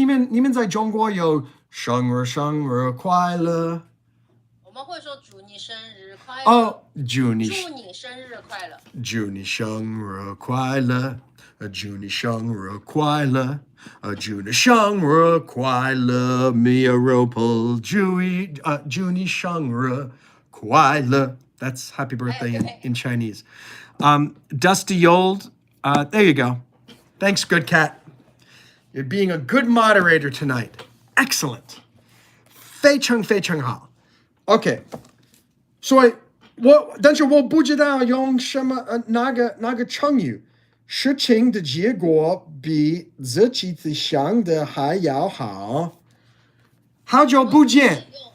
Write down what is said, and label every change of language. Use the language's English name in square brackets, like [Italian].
[Chinese] 你们在中国有生日快乐。我们会说祝你生日快乐。祝你生日快乐。祝你生日快乐。祝你生日快乐。祝你生日快乐 Mia Ropel。祝你生日快乐。 [English] That's happy birthday in Chinese. Dusty Old. There you go. Thanks, good cat. You're being a good moderator tonight. Excellent. [Chinese] 非常非常好。 OK， 所以但是我不知道用什么哪个成语，事情的结果比自己想的还要好。好久不见。